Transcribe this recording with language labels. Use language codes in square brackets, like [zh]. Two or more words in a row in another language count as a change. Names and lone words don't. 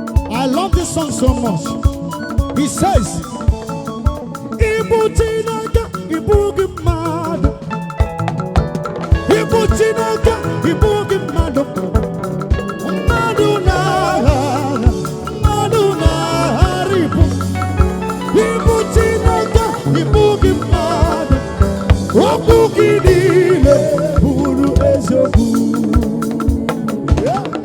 [en] I love this song so much. He says, [ig] Ị bụ Chineke, ị bụghị mmadụ. Ị bụ Chineke, ị bụghị mmadụ. Mmadụ na-agha agha, mmadụ na-agharịpụ. Ị bụ Chineke, ị bụghị mmadụ. Okwu gị niile bụrụ eziokwu. Yeah.